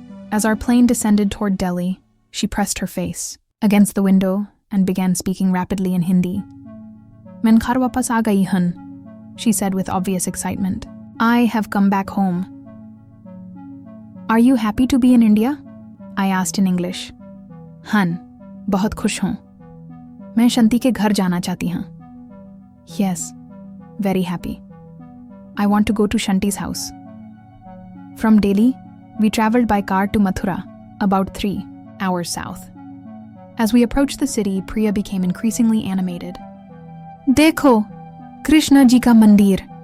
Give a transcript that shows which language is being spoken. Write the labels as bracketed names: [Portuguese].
[English] As our plane descended toward Delhi, she pressed her face against the window and began speaking rapidly in Hindi. [Hindi] "Main ghar wapas aa gayi hun," [English] she said with obvious excitement. "I have come back home." "Are you happy to be in India?" I asked in English. [Hindi] "Han, बहुत खुश हूँ. मैं Shanti के घर जाना चाहती हूँ." [English] "Yes, very happy. I want to go to Shanti's house." From Delhi, we traveled by car to Mathura, about 3 hours south. As we approached the city, Priya became increasingly animated. [Hindi] "Dekho, Krishna ji ka mandir."